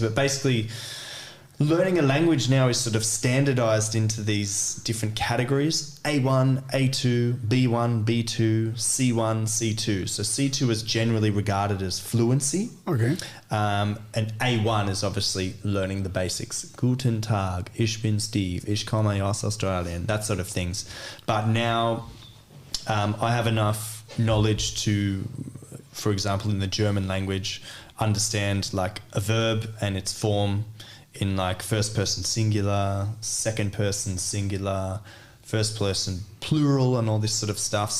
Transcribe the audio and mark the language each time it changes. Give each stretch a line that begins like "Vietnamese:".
English: But basically, learning a language now is sort of standardized into these different categories: A1, A2, B1, B2, C1, C2. So C2 is generally regarded as fluency. Okay. And A1 is obviously learning the basics.
German: Guten Tag, ich bin Steve, ich komme aus Australien,
English: that sort of things. But now I have enough knowledge to, for example, in the German language, understand like a verb and its form in like first person singular, second person singular, first person plural, and all this sort of stuff.